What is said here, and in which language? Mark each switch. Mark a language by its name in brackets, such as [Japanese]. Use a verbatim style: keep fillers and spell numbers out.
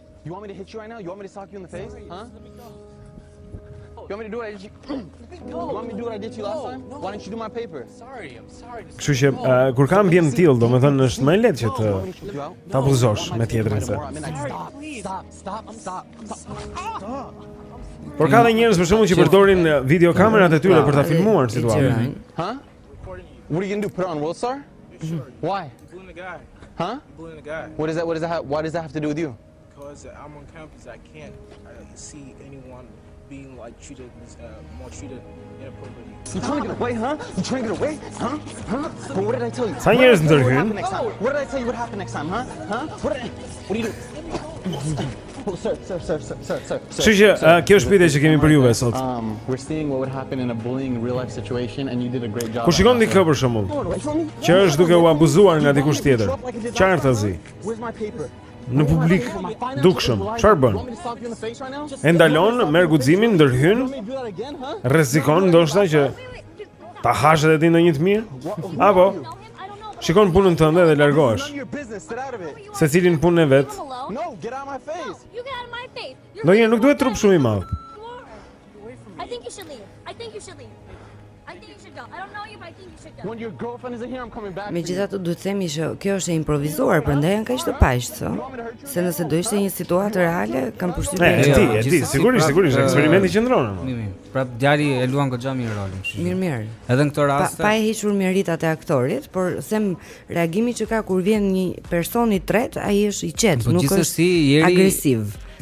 [English] You want me to hit you right now? You want me to sock you in the face? Huh? You want me to do what I did you? You want me to do what I did you last time? Why didn't you do my paper? Sorry, I'm sorry. [Albanian] Kështu që uh, kur ka mbiem tillë, domethënë është më lehtë që të ta abuzosh me tjetrin se. [English] Stop, stop, stop. Stop. [Albanian] Por ka dhe njerëz për shkakun që përdorin video kamerat e tyre për ta filmuar situatën. Huh? [English] What are you going to do? Put it on Worldstar? Why? Bullying the guy. Huh? Bullying the guy. What does that? What does that? Have, why does that have to do with you? Because uh, I'm on campus. I can't uh, see anyone being like treated, uh, maltreated inappropriately. You trying to get away, huh? You trying to get away, huh? Huh? But what did I tell you? Ten years in the room. What did I tell you would happen next time, huh? Huh? What? Did I, what do you do? Oh, sir, sir, sir, sir, sir, sir. [Albanian] Shishë, kjo është pyetja që kemi për juve sot. [English] Um, we're seeing what would happen in a bullying real life situation and you did a great job. [Albanian] Ku shikon dikë për shembull, që është duke u abuzuar nga dikush tjetër. Qartazi. Në publik, dukshëm. Çfarë bën? E ndalon, merr guximin, ndërhyn, rrezikon ndoshta që ta hash edhe ti ndonjë të mirë. Apo shikon punën tënde dhe largohesh. Secilin punën e vet. Ndonjëherë nuk duhet trup shumë i madh. [English] I think you should leave. I think you should leave. I think you should go. I don't know you, but I think you should go. When your girlfriend is here, I'm coming back. [Albanian] Megjithatë duhet të themi që kjo është e improvisuar, prandaj janë kaq të paqëso. Se nëse do ishte një situatë reale, kam përshtypjen. E di, e di, sigurisht, sigurisht, eksperimenti qëndron ama. Prap djali e luan goxha mirë rolin. Mirë, mirë. Edhe në këtë rast pa e hequr meritat e aktorit, por them reagimi që ka kur vjen një person i tretë, ai është i qetë, nuk është agresiv.